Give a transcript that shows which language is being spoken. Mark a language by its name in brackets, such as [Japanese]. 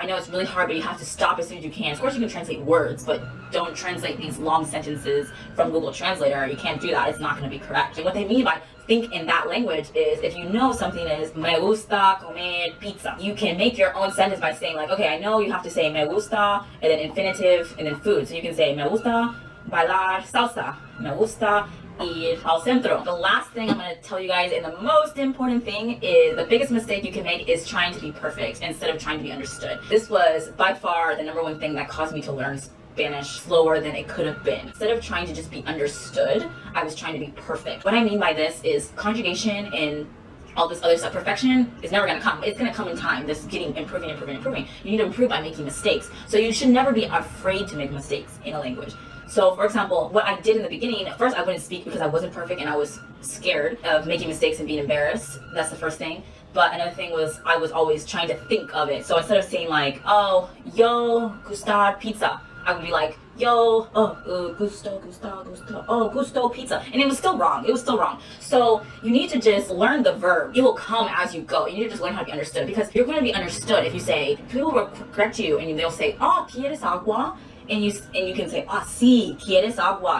[English] I know it's really hard, but you have to stop as soon as you can. Of course you can translate words, but don't translate these long sentences from Google Translator. You can't do that, it's not going to be correct. And what they mean by think in that language is, if you know something is [Spanish] me gusta comer pizza, [English] you can make your own sentence by saying like, okay, I know you have to say [Spanish] me gusta [English] and then infinitive and then food. So you can say [Spanish] me gusta bailar salsa, me gusta ir al centro. [English] The last thing I'm going to tell you guys, and the most important thing, is the biggest mistake you can make is trying to be perfect instead of trying to be understood. This was by far the number one thing that caused me to learn Spanish slower than it could have been. Instead of trying to just be understood, I was trying to be perfect. What I mean by this is conjugation and all this other stuff. Perfection is never going to come. It's going to come in time. This improving. You need to improve by making mistakes. So you should never be afraid to make mistakes in a language. So for example, what I did in the beginning, at first I wouldn't speak because I wasn't perfect and I was scared of making mistakes and being embarrassed. That's the first thing. But another thing was, I was always trying to think of it. So instead of saying like, oh, [Spanish] yo gustar pizza, [English] I would be like, [Spanish] yo, gusto, gusto pizza. [English] And it was still wrong. It was still wrong. So you need to just learn the verb. It will come as you go. You need to just learn how to be understood, because you're going to be understood if you say, people will correct you and they'll say, oh, [Spanish] ¿quieres agua? [English] And you can say, ah, [Spanish] sí, ¿quieres agua?